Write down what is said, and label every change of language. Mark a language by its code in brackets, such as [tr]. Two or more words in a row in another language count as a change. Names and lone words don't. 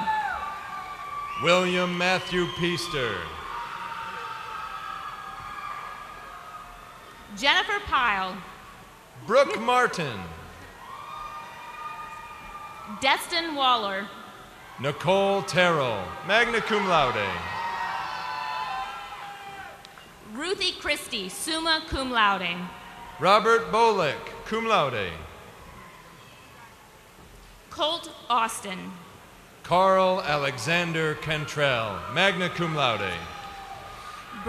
[en] William Matthew Peaster. Jennifer Pyle. Brooke Martin. Destin Waller. Nicole Terrell, [la] magna cum laude. [en] Ruthie Christie, [la] summa cum laude. [en] Robert Bolick, [la] cum laude. [en] Colt Austin. Carl Alexander Cantrell, [la] magna cum laude.